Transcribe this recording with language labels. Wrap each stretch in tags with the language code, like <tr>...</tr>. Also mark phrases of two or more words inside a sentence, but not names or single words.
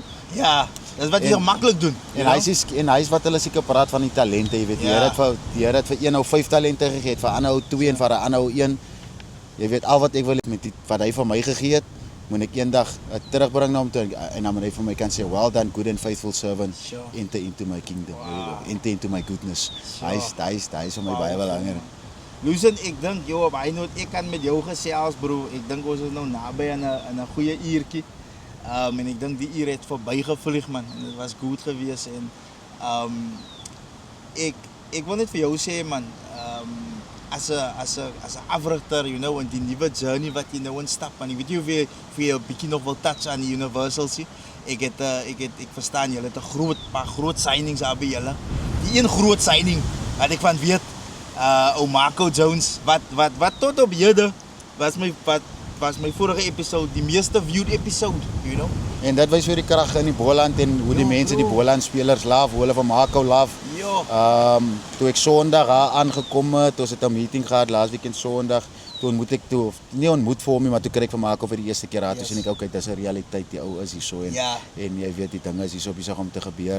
<af>Ja, dis wat jy maklik doen. En hy's wat hulle seker praat van die talente, jy weet. Die Here het vir een ou 5 talente gegee, het vir 'n ander ou 2 en vir 'n ander ou 1. Jy weet al wat ek wil met wat hy vir my gegee het, moet ek eendag terugbring na hom toe en dan moet hy vir my kan sê</af> <en>well done good and faithful servant, Sure. enter into my kingdom, enter into my goodness.</en> <af>Sure. Hy's vir my baie belangrik. Luister, ek dink jou op hy noot ek kan met jou gesels, bro. Ek dink ons is nou naby aan 'n goeie uurtjie. En ek dink die uur het verbygevlieg man en dit was goed geweest en ek wil net vir jou sê man, as 'n afrigter,</af> <en>you know,</en> <af>in die nuwe journey wat jy nou instap man. Ek weet nie of jy 'n bietjie nog wil touch aan die Universal's. Ek verstaan julle het 'n paar groot signings daar by julle. Die een groot signing wat ek van weet, Marco Jones wat tot op hede was my vorige episode die meeste</af> <en>viewed episode, you know.</en> <af>En dit wys hoe die krag in die Boland en hoe die mense die Boland spelers love, hoe hulle van Marco love. Ja. Toe ek Sondag daar aangekom het, ons het 'n meeting gehad laas weekend Sondag. Toe ontmoet ek nie ontmoet vir hom nie, maar toe kry ek vir Marco vir die eerste keer daar. Toe sien ek okay, dis 'n realiteit, die ou is hierso en jy weet die dinge is hierso besig om te gebeur.</af>